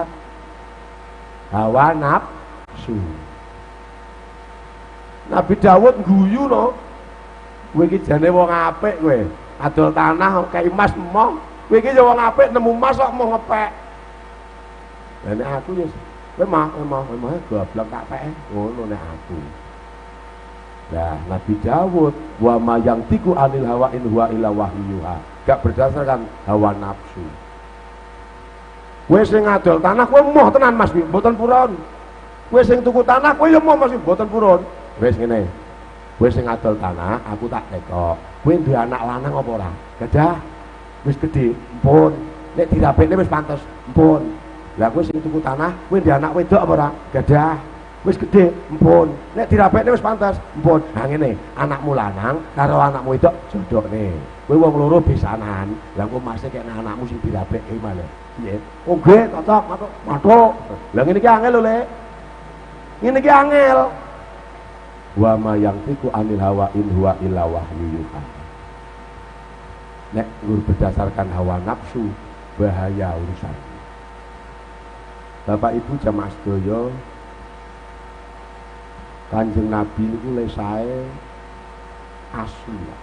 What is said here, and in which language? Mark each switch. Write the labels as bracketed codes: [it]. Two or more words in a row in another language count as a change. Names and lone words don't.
[jv] Hawa nafsu. Nabi Dawud guyu no. Kowe iki jane wong apik kowe. Adol tanah kaya emas emoh. Kowe iki ya wong apik nemu emas kok mau ngepek. Lah nek aku ya kowe mah goblok tak pek ngono nek aku. [ar] Lah Nabi Dawud وما يا نطق عن الهوى إن هو إلا وحيها. [id] Gak berdasarkan hawa nafsu. [jv] Kowe sing ngadol tanah kowe emoh tenan Mas, mboten purun. Kowe sing tuku tanah kowe ya emoh Mas, mboten purun. Wis ngene. Kowe sing ngadol tanah, aku tak tekok. Kowe duwe anak lanang apa ora? Gadah. Wis gedhe, mpun. Nek dirapekne wis pantes, mpun. Lah kowe sing tuku tanah, kowe duwe anak wedok apa ora? Gadah. Wis gedhe, mpun. Nek dirapekne wis pantes, mpun. Ha ngene, anakmu lanang karo anakmu wedok jodhone. Kowe wong loro besanan. Lah kowe masih kek anakmu sing dirapekke malah. Piye? Oh nggih, cocok, matuk. Lah ngene iki angel lho, Lek. Ngene iki angel. [ar] وما يا نطق عن الهوى إن هو إلا وحي يوحى. [jv] Nek berdasarkan hawa nafsu bahaya urusan. Bapak Ibu jamaah sedaya, Kanjeng Nabi niku lesae asli.